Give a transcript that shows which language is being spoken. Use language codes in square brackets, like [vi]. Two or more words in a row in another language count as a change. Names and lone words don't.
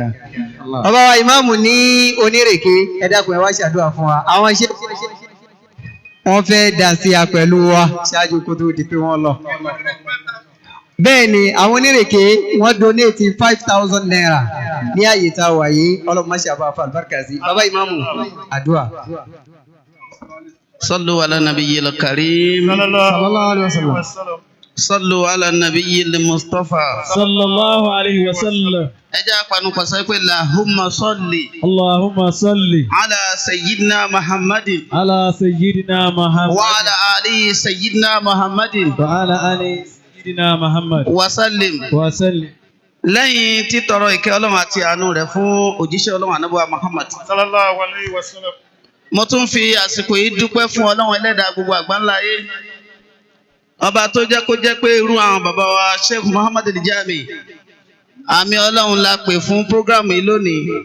[yo] Bàbá wa ìmáàmù ní Onírèké ẹ dákun ẹ wá ṣàdúrà fún wa. Àwọn ṣe wọ́n fẹ́ dá sí a pẹ̀lú wa ṣáájú kó tó di pé wọ́n lọ. Bẹ́ẹ̀ ni àwọn Onírèké wọ́n donate 5,000 naira ní àyè tá a wà yìí Ọlọ́run má ṣe àbá fa àlùbáríkà sí. Bàbá ìmáàmù àdúrà. [ar] صلوا على النبي الكريم صلى الله عليه وسلم. صلوا على النبي المصطفى صلى الله عليه وسلم. [yo] ẹ jẹ́ àpanupọ̀ sọ pé [ar] اللهم صل اللهم صل على سيدنا محمد على سيدنا محمد وعلى آله سيدنا محمد وعلى آل سيدنا محمد وسلم. وسلم. [yo] lẹ́yìn títọrọ ìkẹ́ Ọlọ́run àti àánú rẹ̀ fún òjíṣẹ́ Ọlọ́run Ànábì wa Muhammad, [ar] صلى الله عليه وسلم. [yo] mo tún fi àsìkò yìí dúpẹ́ fún Ọlọ́run ẹlẹ́dàá gbogbo àgbáńlá ayé, ọba tó jẹ́ kó jẹ́ pé irú àwọn bàbá wa Sheikh Muhammad Al-Jami àmì Ọlọ́run la pè fún prógrámù yìí lónìí.